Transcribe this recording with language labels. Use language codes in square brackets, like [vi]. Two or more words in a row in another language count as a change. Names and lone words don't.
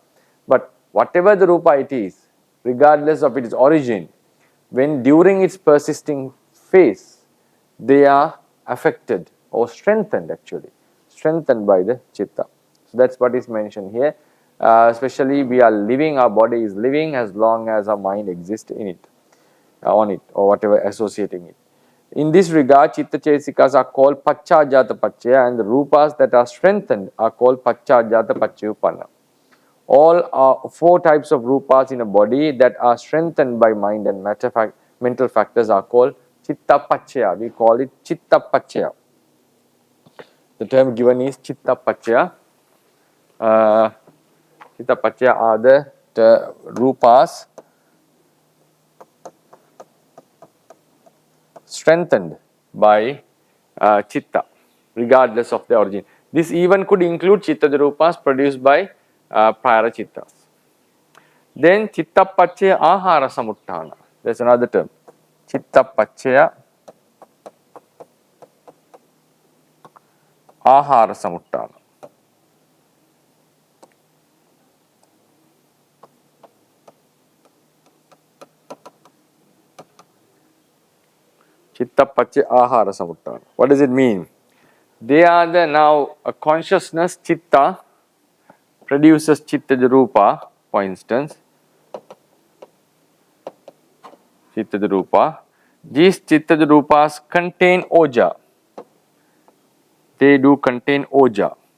[en] But whatever the rupa it is, regardless of its origin, when during its persisting phase, they are affected or strengthened, actually strengthened by the chitta. So that's what is mentioned here. Especially we are living, our body is living as long as our mind exists in it, on it, or whatever associating it. In this regard, [pi] chitta chesikas [en] are called [pi] pachajata pachaya, [en] and the rupas that are strengthened are called [pi] pachajata pachayupanna. [en] All are four types of rupas in a body that are strengthened by mind and mental factors are called [pi] chitta pachaya. [en] We call it [pi] chitta pachaya. [en] The term given is [pi] chitta pachaya. Chitta pachaya [en] are the rupas strengthened by chitta, regardless of the origin. This even could include [pi] chitta rupas [en] produced by prior chittas. [pi] Then chitta pachaya ahara samuttana. [en] That's another term. [pi] Chitta pachaya ahara samuttana. Chitta pachaya ahara samuttana. [en] What does it mean? They are the now a consciousness chitta produces [pi] chitta rupa, [en] for instance. [pi] Chitta rupa. [en] These chitta rupas contain oja. They do contain oja.